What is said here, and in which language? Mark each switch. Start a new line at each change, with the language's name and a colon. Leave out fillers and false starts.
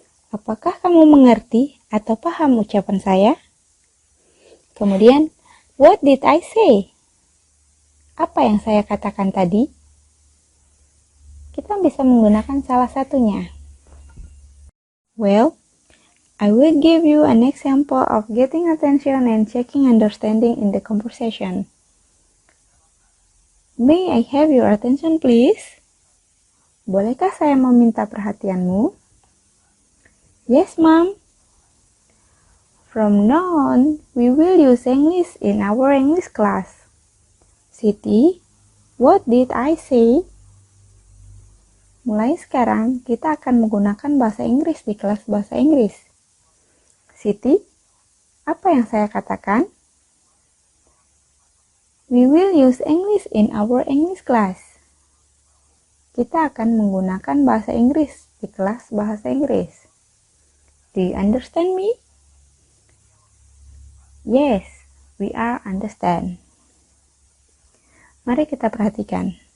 Indonesian: Apakah kamu mengerti atau paham ucapan saya? Kemudian,
English: what did I say?
Indonesian: Apa yang saya katakan tadi? Kita bisa menggunakan salah satunya.
English: Well, I will give you an example of getting attention and checking understanding in the conversation. May I have your attention please?
Indonesian: Bolehkah saya meminta perhatianmu?
English: Yes, ma'am. From now on, we will use English in our English class. Siti, what did I say?
Indonesian: Mulai sekarang, kita akan menggunakan bahasa Inggris di kelas bahasa Inggris. Siti, apa yang saya katakan?
English: We will use English in our English class.
Indonesian: Kita akan menggunakan bahasa Inggris di kelas bahasa Inggris.
English: Do you understand me? Yes, we are understand.
Indonesian: Mari kita perhatikan.